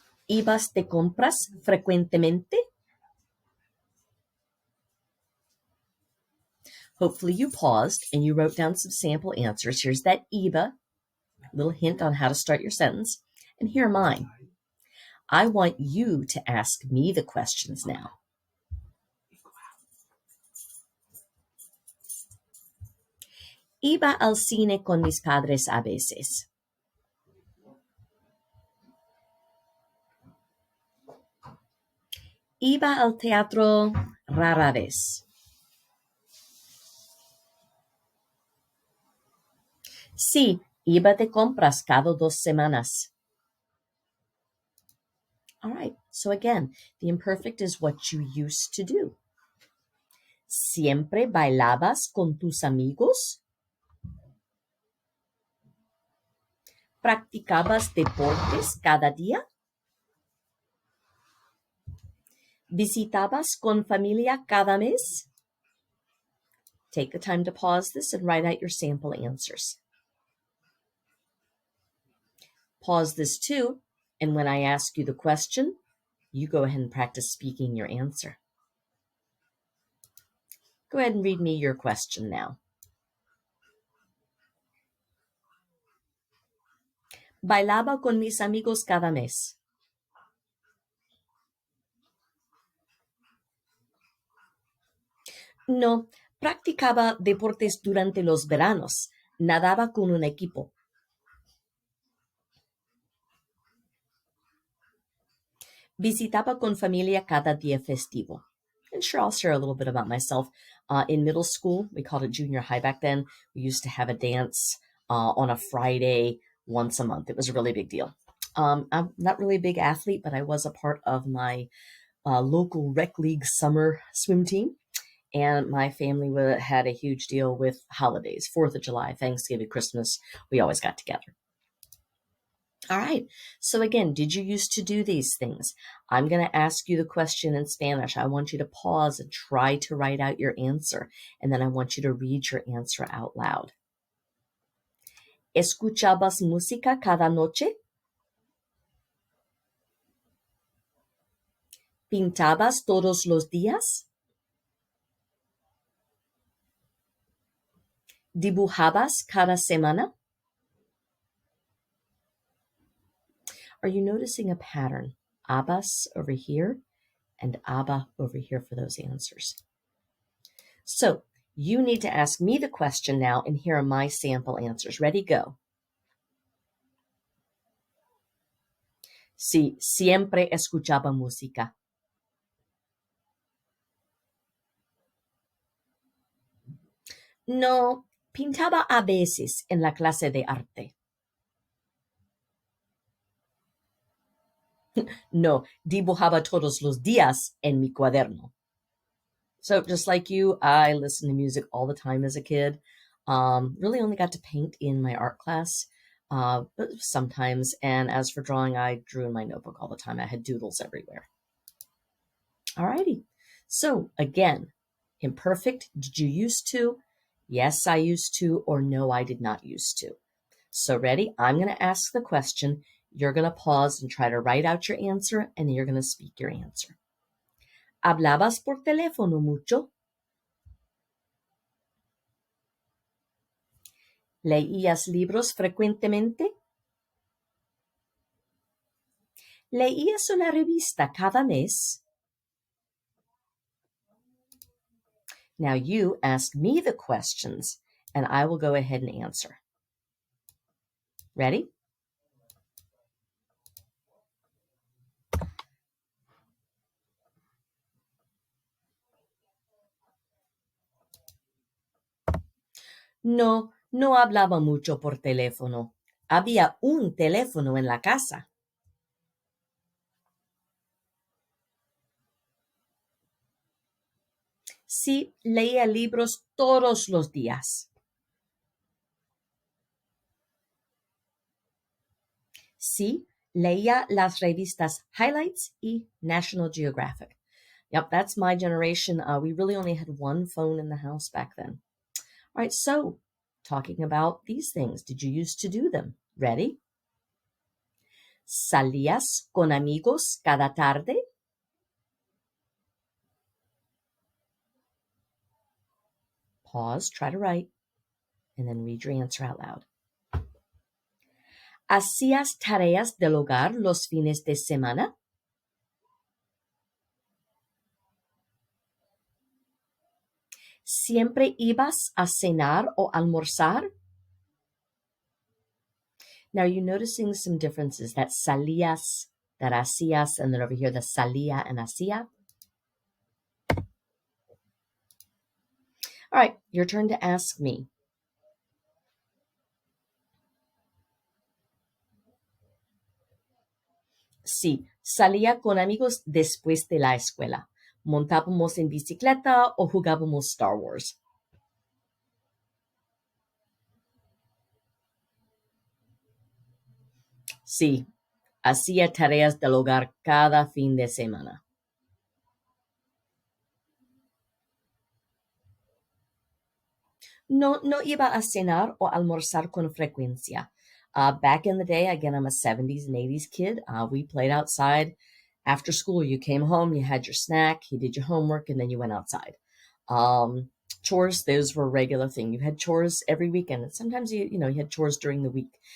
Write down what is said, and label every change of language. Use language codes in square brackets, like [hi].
[es] ¿Ibas de compras frecuentemente? [en] Hopefully you paused and you wrote down some sample answers. Here's that iba, little hint on how to start your sentence. And here are mine. I want you to ask me the questions now. [es] Iba al cine con mis padres a veces. Iba al teatro rara vez. Sí, iba de compras cada 2 semanas. [en] All right, so again, the imperfect is what you used to do. [es] ¿Siempre bailabas con tus amigos? ¿Practicabas deportes cada día? ¿Visitabas con familia cada mes? [en] Take the time to pause this and write out your sample answers. Pause this too, and when I ask you the question, you go ahead and practice speaking your answer. Go ahead and read me your question now. [es] Bailaba con mis amigos cada mes. No, practicaba deportes durante los veranos. Nadaba con un equipo. Visitaba con familia cada día festivo. [en] And sure, I'll share a little bit about myself. In middle school, we called it junior high back then. We used to have a dance on a Friday once a month. It was a really big deal. I'm not really a big athlete, but I was a part of my local rec league summer swim team. And my family had a huge deal with holidays, 4th of July, Thanksgiving, Christmas. We always got together. All right. So again, did you used to do these things? I'm going to ask you the question in Spanish. I want you to pause and try to write out your answer. And then I want you to read your answer out loud. [es] ¿Escuchabas música cada noche? ¿Pintabas todos los días? ¿Dibujabas cada semana? [en] Are you noticing a pattern? Abas over here and Abba over here for those answers. So you need to ask me the question now, and here are my sample answers. Ready, go. [es] Sí, siempre escuchaba música. No, pintaba a veces en la clase de arte. No, dibujaba todos los días en mi cuaderno. [en] So just like you, I listened to music all the time as a kid. Really only got to paint in my art class, but sometimes. And as for drawing, I drew in my notebook all the time. I had doodles everywhere. Alrighty. So again, imperfect, did you used to? Yes, I used to, or no, I did not used to. So ready? I'm going to ask the question. You're going to pause and try to write out your answer, and then you're going to speak your answer. [es] ¿Hablabas por teléfono mucho? ¿Leías libros frecuentemente? ¿Leías una revista cada mes? [en] Now you ask me the questions, and I will go ahead and answer. Ready? [es] No, no hablaba mucho por teléfono. Había un teléfono en la casa. Sí, leía libros todos los días. Sí, leía las revistas Highlights y National Geographic. [en] Yep, that's my generation. We really only had one phone in the house back then. All right, so talking about these things, did you used to do them? Ready? [es] ¿Salías con amigos cada tarde? [en] Pause, try to write, and then read your answer out loud. [es] ¿Hacías tareas del hogar los fines de semana? ¿Siempre ibas a cenar o almorzar? [en] Now, you're noticing some differences. That salías, that hacías, and then over here, the salía and hacía. All right, your turn to ask me. [es] Sí, salía con amigos después de la escuela. Montábamos en bicicleta o jugábamos Star Wars. Sí, hacía tareas del hogar cada fin de semana. No, no iba a cenar o almorzar con frecuencia. [en] Back in the day, again, I'm a 70s and 80s kid. We played outside. After school, you came home, you had your snack, you did your homework, and then you went outside. Chores, those were a regular thing. You had chores every weekend, and sometimes you had chores during the week.